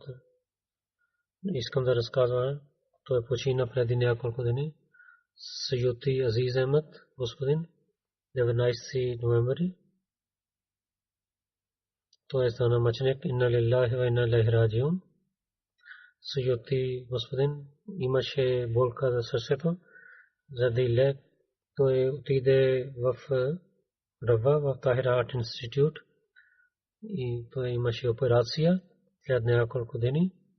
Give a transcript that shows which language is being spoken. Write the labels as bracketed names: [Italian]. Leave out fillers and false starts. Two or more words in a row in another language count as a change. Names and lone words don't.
[Bulgarian] Искам да разказвам, той почина преди няколко дни. Сайюти Азиз Ахмед, господин, 19 ноември. Той стана мъченик. [Arabic] إنا لله وإنا إليه راجعون. [Bulgarian] Сайюти господин имаше болка за сърцето. Заради лек той отиде в Рава, в Tahir Art Institute и той имаше операция след няколко дни.